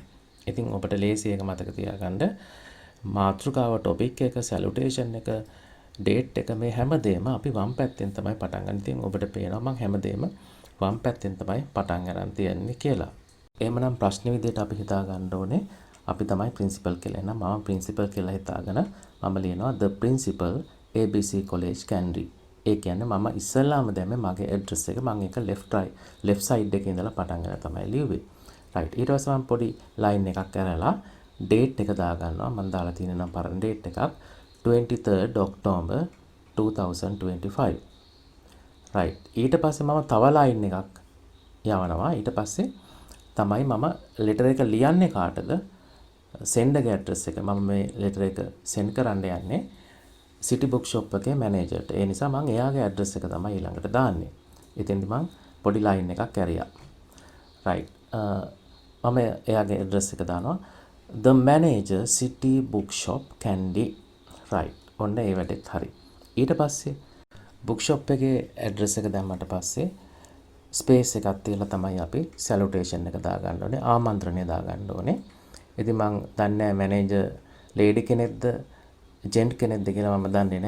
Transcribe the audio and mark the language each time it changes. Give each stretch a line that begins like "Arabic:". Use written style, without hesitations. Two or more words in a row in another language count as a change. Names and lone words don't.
Sinhala: ඉතින් ඔබට ලේසි එක මතක තියාගන්න මාතෘකාව topic එක salutation එක date එක මේ හැමදේම අපි වම් පැත්තෙන් තමයි පටන් ගන්න. ඉතින් ඔබට පේනවා මම හැමදේම වම් පැත්තෙන් තමයි පටන් ගන්න තියන්නේ කියලා. එහෙමනම් ප්‍රශ්න විදිහට අපි හිතා ගන්න ඕනේ අපි තමයි principal කියලා. එහෙනම් මම principal කියලා හිතාගෙන මම ලියනවා
English: the principal ABC college Kandy.
Sinhala: ඒ කියන්නේ මම ඉස්සෙල්ලාම දැම්මේ මගේ address එක මම ඒක
English: left side
Sinhala: එකේ ඉඳලා පටන් ගන්න තමයි ලියුවේ. right. ඊට පස්සේ මම පොඩි line එකක් කරලා date එක දා ගන්නවා. මම දාලා තියෙන නම් පරණ date එකක් 23rd October 2025. right. ඊට පස්සේ මම තව line එකක් යවනවා. ඊට පස්සේ තමයි මම letter එක ලියන්නේ කාටද?
English: sender address
Sinhala: එක. මම මේ letter එක send කරන්න යන්නේ city bookshop එකේ managerට. ඒ නිසා මම එයාගේ address එක තමයි ඊළඟට දාන්නේ. ඉතින්දි මම පොඩි line එකක් ඇරියා. right. මම එයාගේ address එක දානවා.
English: the manager city bookshop Kandy.
Sinhala: right. ඔන්න ඒ වැඩෙත් හරි. ඊට පස්සේ bookshop එකේ address එක දැම්මට පස්සේ space එකක් තියලා තමයි අපි salutation එක දාගන්න ඕනේ, ආමන්ත්‍රණය දාගන්න ඕනේ. ඉතින් මම දන්නේ නැහැ
English: manager lady
Sinhala: කෙනෙක්ද ජෙන්ට් කෙනෙක්ද කියලා මම දන්නේ නැහැ.